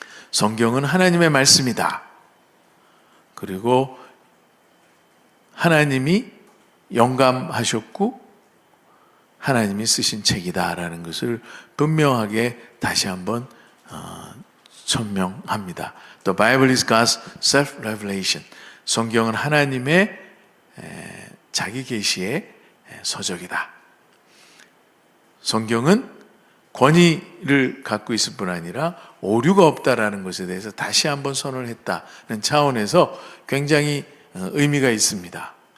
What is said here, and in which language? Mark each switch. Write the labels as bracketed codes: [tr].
[ko] 성경은 하나님의 말씀이다. 그리고 하나님이 영감하셨고 하나님이 쓰신 책이다라는 것을 분명하게 다시 한번 천명합니다. [en] The Bible is God's self-revelation. [ko] 성경은 하나님의 자기 계시의 서적이다. 성경은 권위를 갖고 있을 뿐 아니라 오류가 없다라는 것에 대해서 다시 한번 선언을 했다는 차원에서 굉장히 의미가 있습니다.